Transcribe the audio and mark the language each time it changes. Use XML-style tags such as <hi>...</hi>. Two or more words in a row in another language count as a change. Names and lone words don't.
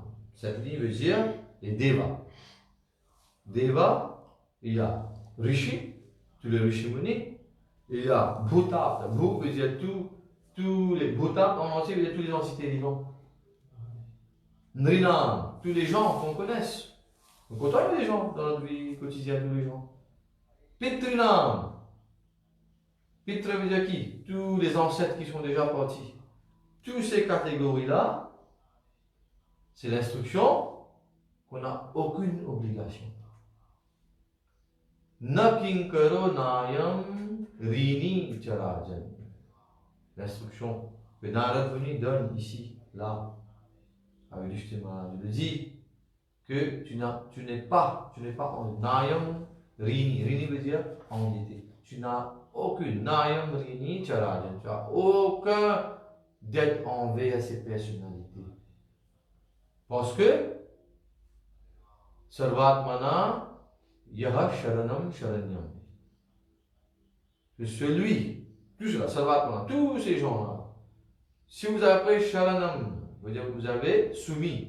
<fr>Cette ligne veut dire les Devas. Deva, il y a Rishi, tous les Rishi Munis. Il y a Bhutat. Bhu veut dire tous les Bhutat en entier veut dire toutes les entités vivantes. Nrinam, tous les gens qu'on connaisse. On côtoie les gens dans notre vie quotidienne, tous les gens. Pitrinam. Pitra veut dire qui? Tous les ancêtres qui sont déjà partis. Toutes ces catégories-là, c'est l'instruction qu'on n'a aucune obligation.</fr> <sa>Na kinkaro nayam rini charajan.</sa> <fr>L'instruction que Narad Muni donne ici, là, avec justement, il dit que tu n'es pas en</fr> <sa>nayam rini.</sa> <fr>Rini veut dire endetté. Tu n'as aucune</fr> <sa>nayam rini charajan.</sa> <fr>Tu n'as aucun dette envers ces personnalités. Parce que</fr> <sa>Sarvatmana Yaha Sharanam Sharanyam.</sa> <fr>Que celui, tout cela, Sarvatmana, tous ces gens-là, si vous avez Sharanam, vous avez soumis.</fr>